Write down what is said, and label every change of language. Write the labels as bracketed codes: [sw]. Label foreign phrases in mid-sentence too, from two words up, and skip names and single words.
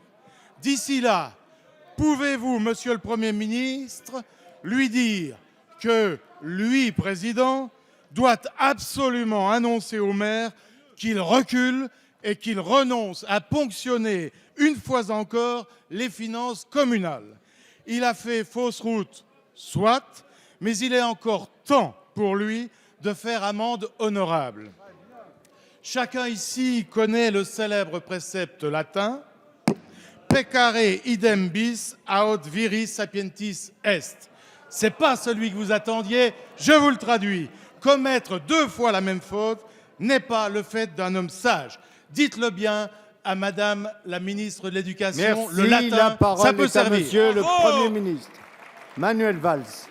[fr] D'ici là, pouvez-vous, Monsieur le Premier ministre, lui dire que lui, président, doit absolument annoncer aux maires qu'il recule et qu'il renonce à ponctionner une fois encore les finances communales. Il a fait fausse route, soit, mais il est encore temps pour lui de faire amende honorable. Chacun ici connaît le célèbre précepte latin « [la] Peccare idem bis aut viris sapientis est ». [fr] C'est pas celui que vous attendiez, je vous le traduis. Commettre 2 fois la même faute n'est pas le fait d'un homme sage. Dites-le bien à Madame la ministre de l'Éducation. Merci. Le latin, la parole ça peut est servir. à Monsieur le Premier ministre. Manuel Valls.